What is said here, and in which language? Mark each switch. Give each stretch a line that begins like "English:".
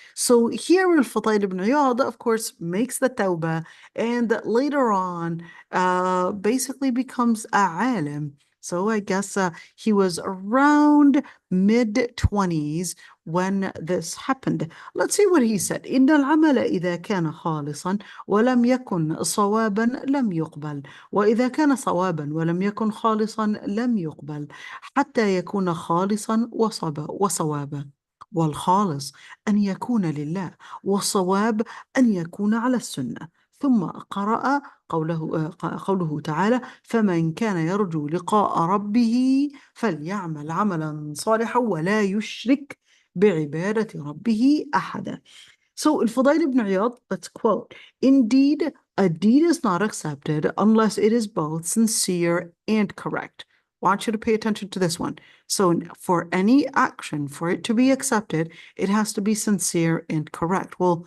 English: So here Al-Fudayl ibn Iyad, of course, makes the tawbah, and later on basically becomes a alim. So I guess he was around mid-20s when this happened. Let's see what he said.
Arabic: إن العمل إذا كان خالصا ولم يكن صوابا لم يقبل، وإذا كان صوابا ولم يكن خالصا لم يقبل، حتى يكون خالصا وصوابا. والخالص أن يكون لله، والصواب أن يكون على السنة. ثم قرأ قوله تعالى: فمن كان يرجو لقاء ربه فليعمل عملا صالحا ولا يشرك بعبادة ربه أحدا.
English: So, Al-Fudayl ibn Iyad, let's quote: Indeed, a deed is not accepted unless it is both sincere and correct. I want you to pay attention to this one. So, for any action, for it to be accepted, it has to be sincere and correct.